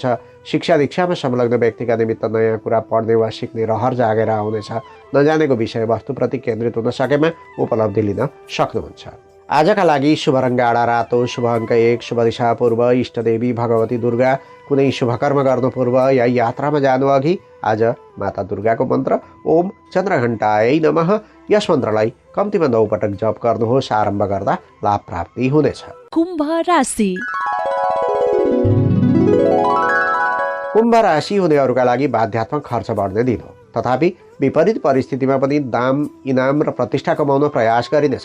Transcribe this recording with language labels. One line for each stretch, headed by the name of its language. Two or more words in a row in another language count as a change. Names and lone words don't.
Nepali: शिक्षा दीक्षामा संलग्न व्यक्तिका निमित्त नयाँ कुरा पढ्ने वा सिक्ने रहर जागेर आउनेछ। नजानेको विषयवस्तुप्रति केन्द्रित हुन सकेमा उपलब्धि लिन सक्नुहुन्छ। आजका लागि शुभ रङ्ग गाढा रातो, शुभ अङ्क 1, शुभ दिशा पूर्व, इष्टदेवी भगवती दुर्गा। कुनै शुभकर्म गर्नु पूर्व या यात्रामा जानु अघि आज माता दुर्गाको मन्त्र
Sanskrit: ओम चन्द्रघण्टायै नमः
Nepali: यस मन्त्रलाई कम्तीमा 9 पटक जप गर्नुहोस्। आरम्भ गर्दा लाभ प्राप्ति हुनेछ। कुम्भ राशि कुम्भ राशि हुनेहरूका लागि बाध्यात्मक खर्च बढ्ने दिन हो। तथापि विपरीत परिस्थितिमा पनि दाम, इनाम र प्रतिष्ठा कमाउन प्रयास गरिनेछ।